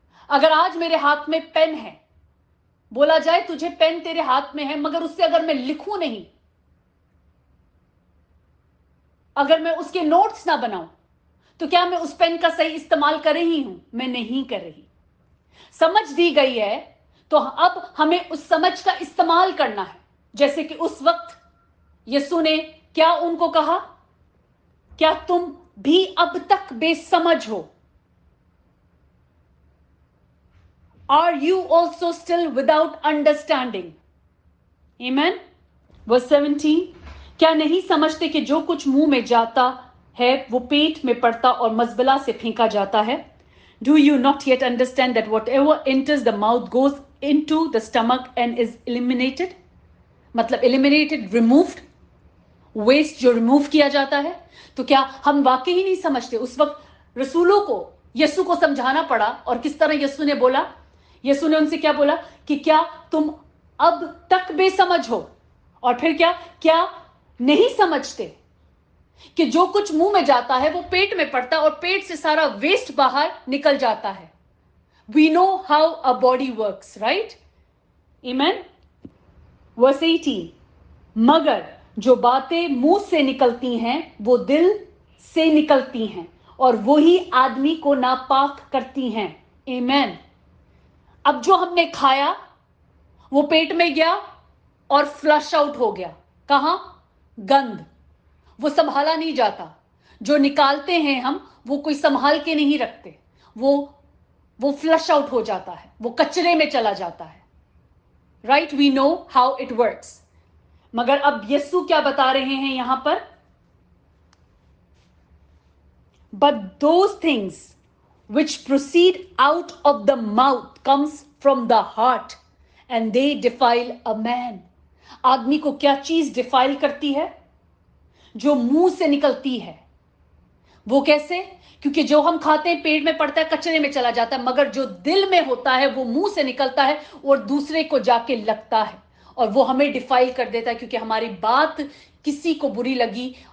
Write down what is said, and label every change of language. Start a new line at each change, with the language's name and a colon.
Hindi: अगर आज मेरे हाथ में पेन है, बोला जाए तुझे पेन तेरे हाथ में है, मगर उससे अगर मैं लिखूं नहीं, अगर मैं उसके नोट्स ना बनाऊं, तो क्या मैं उस पेन का सही इस्तेमाल कर रही हूं? मैं नहीं कर रही। समझ दी गई है तो अब हमें उस समझ का इस्तेमाल करना है। जैसे कि उस वक्त यीशु ने क्या उनको कहा, क्या तुम भी अब तक बेसमझ हो?
English: Are you also still without understanding? Amen. Verse 17.
Hindi: क्या नहीं समझते कि जो कुछ मुंह में जाता है वो पेट में पड़ता और मजबला से फेंका जाता है?
English: Do you not yet understand that whatever enters the mouth goes into the stomach and is eliminated?
Hindi: मतलब
English: eliminated, removed, waste
Hindi: जो remove किया जाता है। तो क्या हम वाकई ही नहीं समझते? उस वक्त रसूलों को यीशु को समझाना पड़ा, और किस तरह यीशु ने बोला? यीशु ने उनसे क्या बोला कि क्या तुम अब तक बेसमझ हो? और फिर क्या नहीं समझते कि जो कुछ मुंह में जाता है वो पेट में पड़ता है और पेट से सारा वेस्ट बाहर निकल जाता है।
English: We know how a body works, right? Amen. Verse 18.
Hindi: मगर जो बातें मुंह से निकलती हैं वो दिल से निकलती हैं और वही आदमी को नापाक करती हैं।
English: Amen.
Hindi: अब जो हमने खाया वो पेट में गया और फ्लश आउट हो गया। कहां? गंध। वो संभाला नहीं जाता। जो निकालते हैं हम, वो कोई संभाल के नहीं रखते, वो फ्लश आउट हो जाता है, वो कचरे में चला जाता है। Right?
English: We know how it works.
Hindi: मगर अब यीशु क्या बता रहे हैं यहां पर?
English: But those things which proceed out of the mouth comes from the heart and they defile a man.
Hindi: आदमी को क्या चीज डिफाइल करती है? जो मुंह से निकलती है। वो कैसे? क्योंकि जो हम खाते हैं पेट में पड़ता है, कचरे में चला जाता है, मगर जो दिल में होता है वो मुंह से निकलता है और दूसरे को जाके लगता है और वो हमें डिफाइल कर देता है, क्योंकि हमारी बात किसी को बुरी लगी